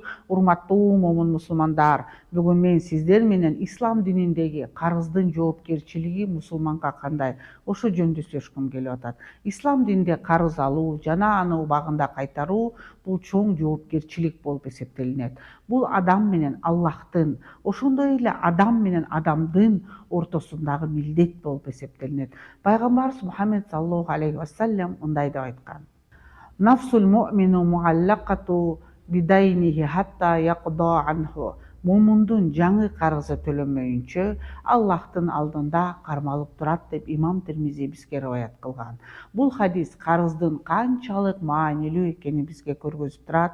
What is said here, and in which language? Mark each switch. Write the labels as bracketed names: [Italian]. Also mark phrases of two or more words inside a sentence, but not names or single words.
[Kyrgyz] Урматтуу момун мусулмандар, бүгүн мен сиздер менен ислам дининдеги карыздын жоопкерчилиги мусулманга кандай, ошо жөнүндө сүйлөшкүм келип атат. Ислам дининде карыз алуу жана аны убагында кайтаруу бул чоң жоопкерчилик болуп эсептелинет. Бул адам менен Аллахтын, ошондой эле адам менен адамдын ортосундагы милдет болуп эсептелинет. [Arabic] Пайгамбарыбыз Мухаммед صلى الله عليه وسلم [Kyrgyz] мындай деп айткан: [Arabic] نفس المؤمن معلقة بدينه حتى يقضى عنه. [Kyrgyz] Момундун жаңы карызы төлөнмөйүнчө Аллахтын алдында кармалып турат деп имам Тирмизи бизге риваят кылган. Бул хадис карыздын канчалык маанилүү экенин бизге көргөзүп турат.